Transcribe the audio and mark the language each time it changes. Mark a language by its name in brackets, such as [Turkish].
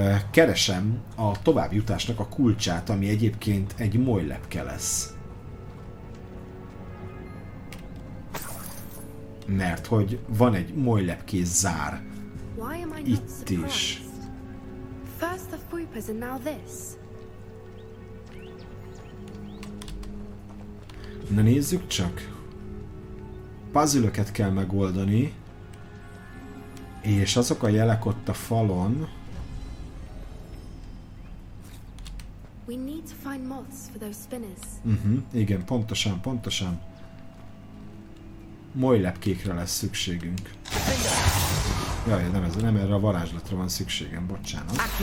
[Hungarian] Keresem a továbbjutásnak a kulcsát, ami egyébként egy molylepke lesz. Mert hogy van egy molylepkés zár itt is. [English] First the Foopers and now this. [Hungarian] Na nézzük csak. Puzzle-öket kell megoldani. És azok a jelek ott a falon. [English] We need to find moths for those spinners. [Hungarian] Igen, pontosan. Molylepkékre lesz szükségünk. Jaj, nem erre a varázslatra van szükségem, bocsánat.